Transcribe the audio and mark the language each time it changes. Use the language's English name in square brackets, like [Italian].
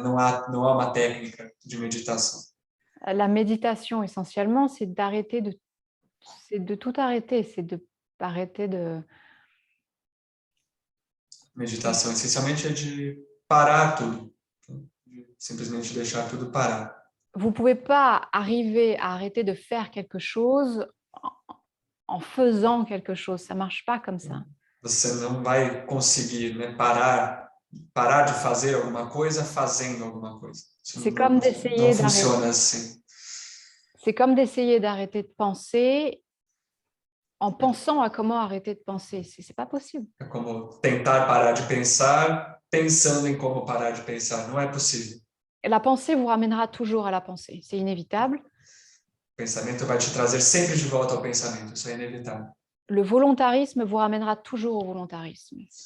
[Portuguese] Não há uma técnica de meditação. [French] La méditation, essentiellement, c'est de tout arrêter, c'est d'arrêter de... [Portuguese] Meditação, essencialmente, é de parar tudo, de simplesmente deixar tudo parar. [French] Vous ne pouvez pas arriver à arrêter de faire quelque chose en faisant quelque chose. Ça ne marche pas comme ça. [Portuguese] Você não vai conseguir, né, parar de fazer alguma coisa fazendo alguma coisa. [French] C'est comme d'essayer [Portuguese] não funciona assim. [French] C'est comme d'essayer d'arrêter de penser en pensant à comment arrêter de penser. C'est pas possible. [Portuguese] É como tentar parar de pensar pensando em como parar de pensar. Não é possível. [French] La pensée vous ramènera toujours à la pensée. C'est inévitable. [Portuguese] O pensamento vai te trazer sempre de volta ao pensamento. Isso é inevitável. [French] Le volontarisme vous ramènera toujours au volontarisme.